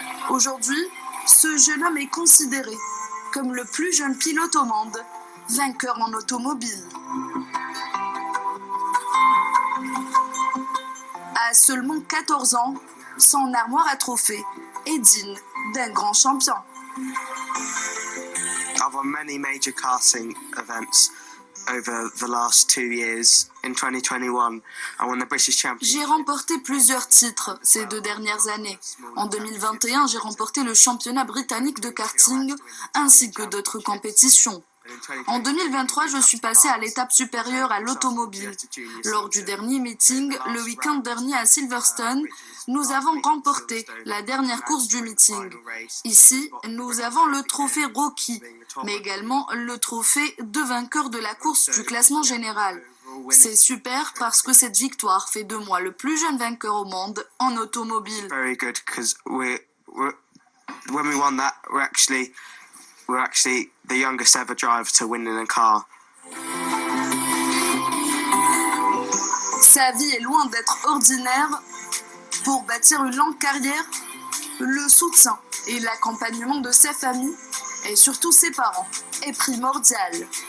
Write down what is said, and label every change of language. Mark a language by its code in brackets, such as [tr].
[fr] Aujourd'hui, ce jeune homme est considéré comme le plus jeune pilote au monde, vainqueur en automobile. À seulement 14 ans, son armoire à trophées est digne d'un grand champion. [en] I've won many major karting events over the last 2 years. In 2021, I won the British Championship. [fr] J'ai remporté plusieurs titres ces 2 dernières années. En 2021, j'ai remporté le championnat britannique de karting ainsi que d'autres compétitions. En 2023, je suis passé à l'étape supérieure à l'automobile. Lors du dernier meeting, le week-end dernier à Silverstone, nous avons remporté la dernière course du meeting. Ici, nous avons le trophée Rocky, mais également le trophée de vainqueur de la course du classement général. C'est super parce que cette victoire fait de moi le plus jeune vainqueur au monde en automobile. [en] Very good because when we won that, we're actually the youngest ever driver to win in a car. [fr] Sa vie est loin d'être ordinaire. Pour bâtir une longue carrière, le soutien et l'accompagnement de sa famille et surtout ses parents est primordial.